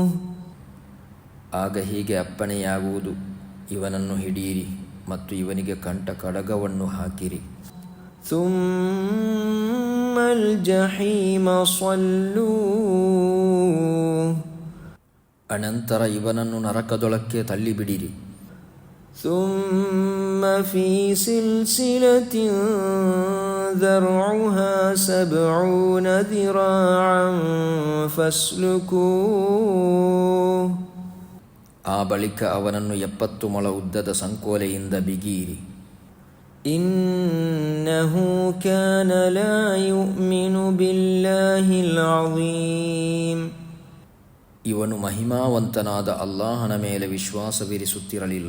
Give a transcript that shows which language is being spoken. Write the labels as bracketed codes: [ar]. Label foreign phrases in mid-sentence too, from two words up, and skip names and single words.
[kn] ಆಗ ಹೀಗೆ ಅಪ್ಪಣೆಯಾಗುವುದು, ಇವನನ್ನು ಹಿಡಿಯಿರಿ ಮತ್ತು ಇವನಿಗೆ ಕಂಠ ಕಡಗವನ್ನು ಹಾಕಿರಿ. [ar] ثم الجحيم صلوه, [kn] ಅನಂತರ ಇವನನ್ನು ನರಕದೊಳಕ್ಕೆ ತಳ್ಳಿಬಿಡಿರಿ. [ar] ثم في سلسلة ذرعها 70 ذراعا فاسلكوه, [kn] ಆ ಬಳಿಕ ಅವನನ್ನು 70 ಮೊಳ ಉದ್ದದ ಸಂಕೋಲೆಯಿಂದ ಬಿಗಿಯಿರಿ. [ar] إنه كان لا يؤمن بالله العظيم, [kn] ಇವನು ಮಹಿಮಾವಂತನಾದ ಅಲ್ಲಾಹನ ಮೇಲೆ ವಿಶ್ವಾಸವಿರಿಸುತ್ತಿರಲಿಲ್ಲ.